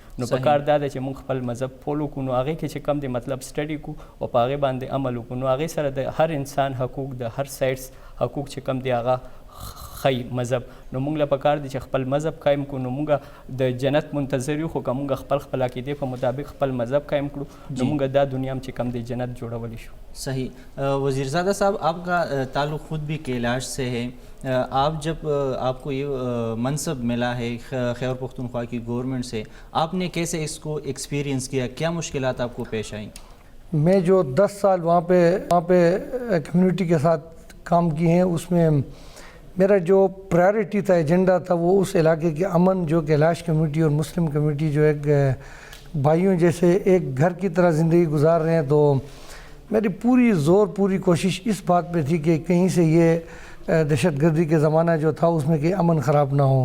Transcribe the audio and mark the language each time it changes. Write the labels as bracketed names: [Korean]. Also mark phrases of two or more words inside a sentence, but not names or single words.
[Pashto] نو په کار دا ده چې مونږ خپل مذهب فولو کړو نو هغې کې چې کوم دی مطلب سټډي کړو او په هغې باندې عمل وکړو نو هغې سره د هر انسان حقوق د هر سایډس حقوق چې کوم دی هغه خی مذهب نو مونږ له پکار دي چې خپل مذهب قایم کړو نو مونږ د جنت منتظر یو خو که مونږ خپل عقیدې په مطابق خپل مذهب قایم کړو نو مونږ دا دنیا هم چې کم دی جنت جوړولی شو. صحیح. [Urdu] وزیرزادہ صاحب آپ کا تعلق خود بھی کیلاش سے ہے. آپ جب آپ کو یہ منصب ملا ہے خیبر پختونخوا کی گورنمنٹ سے آپ نے کیسے اس کو ایکسپیرینس کیا کیا مشکلات آپ کو پیش آئیں؟ میں جو 10 سال وہاں پہ کمیونٹی کے ساتھ کام کیے ہیں اس میں میرا جو پرائرٹی تھا ایجنڈا تھا وہ اس علاقے کے امن جو کیلاش کمیونٹی اور مسلم کمیونٹی جو ایک بھائیوں جیسے ایک گھر کی طرح زندگی گزار رہے ہیں تو میری پوری کوشش اس بات پہ تھی کہ کہیں سے یہ دہشت گردی کے زمانہ جو تھا اس میں کہ امن خراب نہ ہو.